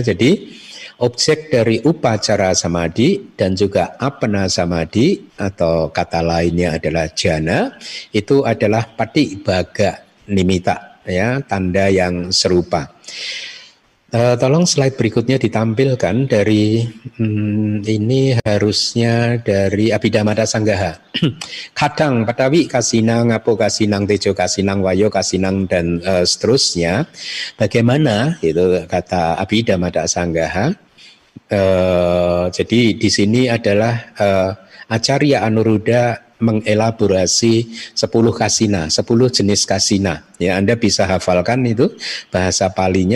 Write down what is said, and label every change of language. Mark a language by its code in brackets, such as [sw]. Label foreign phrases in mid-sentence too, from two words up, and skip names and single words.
[id] Jadi objek dari [pi] upacara samadhi [id] dan juga [pi] appana samadhi [id] atau kata lainnya adalah jhana, itu adalah [pi] patibhaga nimitta [id] ya, tanda yang serupa. Tolong slide berikutnya ditampilkan dari ini harusnya dari Abhidhamma Sanggaha. [pi] Kadang patawi kasinang, apo kasinang, tejo kasinang, wayo kasinang, [id] dan seterusnya. Bagaimana itu kata Abhidhamma Sanggaha? Jadi di sini adalah Acarya Anuruddha mengelaborasi 10 kasina, 10 jenis kasina. Ya, Anda bisa hafalkan itu bahasa Palinya.